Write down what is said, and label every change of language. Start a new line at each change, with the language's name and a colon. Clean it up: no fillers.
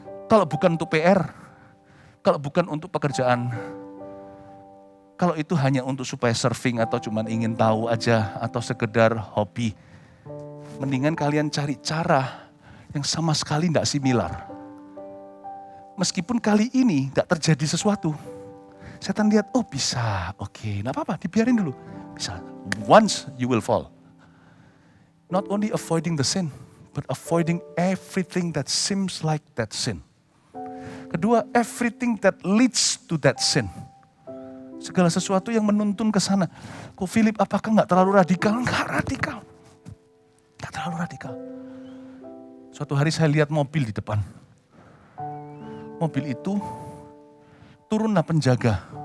Indonesian: Kalau bukan untuk PR, kalau bukan untuk pekerjaan, kalau itu hanya untuk supaya surfing atau cuma ingin tahu aja atau sekedar hobi, mendingan kalian cari cara yang sama sekali tidak similar. Meskipun kali ini tidak terjadi sesuatu, setan lihat, oh bisa, oke, tidak apa-apa, dibiarin dulu.
English: Bisa, once you will fall. Not only avoiding the sin, but avoiding everything that seems like that sin. Kedua, everything that leads to that sin.
Indonesian: Segala sesuatu yang menuntun ke sana. Kok Philip, apakah nggak terlalu radikal? Nggak radikal. Nggak terlalu radikal. Suatu hari saya lihat mobil di depan. Mobil itu turunlah penjaga.